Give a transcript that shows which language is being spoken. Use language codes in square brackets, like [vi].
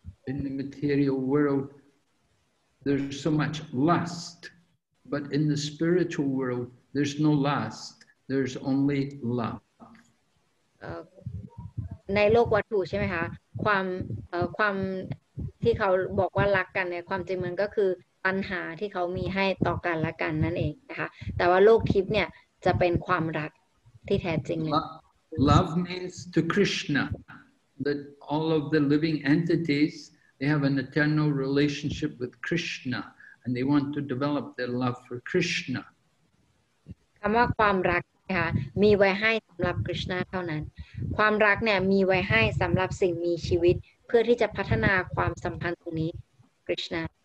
[en] In the material world, there's so much lust, but in the spiritual world, there's no lust. There's only love. [th] ในโลกวัตถุใช่ไหมคะความที่เขาบอกว่ารักกันเนี่ยความจริงมันก็คือปัญหาที่เขามีให้ต่อกันและกันนั่นเองนะคะแต่ว่าโลกทิพย์เนี่ยจะเป็นความรักที่แท้จริงเลย [en] Love means to Krishna that all of the living entities they have an eternal relationship with Krishna and they want to develop their love for Krishna. [th] คำว่าความรักนะคะมีไว้ให้สำหรับกฤษณาเท่านั้นความรักเนี่ยมีไว้ให้สำหรับสิ่งมีชีวิตเพื่อที่จะพัฒนาความสัมพันธ์ตรงนี้กฤษณา